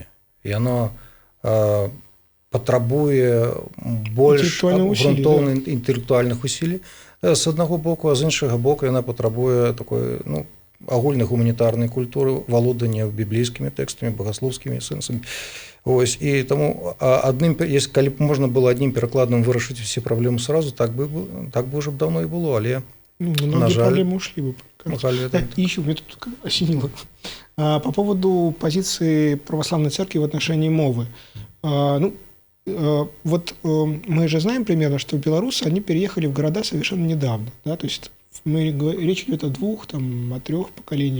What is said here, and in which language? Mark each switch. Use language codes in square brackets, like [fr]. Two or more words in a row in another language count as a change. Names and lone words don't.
[be] Яно патрабуе больш грунтоўных інтэлектуальных усілий з аднаго боку, а з іншага боку яна патрабуе такой, ну, агульнай гуманітарнай культуры, валодання біблейскімі тэкстамі, багаслоўскімі сэнсамі. Ось, і таму калі б можна было аднім перакладам вырашыць усе праблемы сразу, так бы [ru] уже давно [be] і было, але [ru] многие проблемы ушли бы. И еще мне тут осенило. По поводу позиции православной церкви в отношении мовы. Вот мы же знаем примерно, что белорусы, они переехали в города совершенно недавно. Да? То есть речь идет о 2, там, о 3 поколениях.